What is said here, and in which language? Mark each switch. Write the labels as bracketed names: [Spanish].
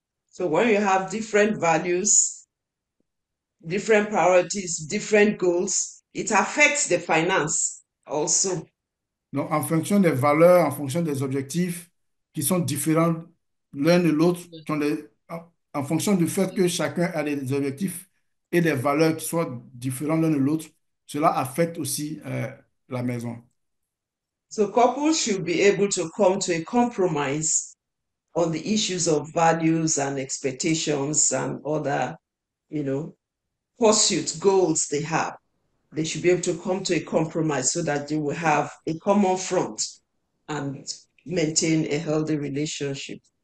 [English] So when you have different values, different priorities, different goals, it affects the finance also. [French] Donc, en fonction des valeurs, en fonction des objectifs qui sont différents l'un de l'autre, en fonction du fait que chacun a des objectifs et des valeurs qui soient différents l'un de l'autre, cela affecte aussi la maison. [English] So couples should be able to come to a compromise on the issues of values and expectations and other, pursuits, goals they have. They should be able to come to a compromise so that they will have a common front and maintain a healthy relationship.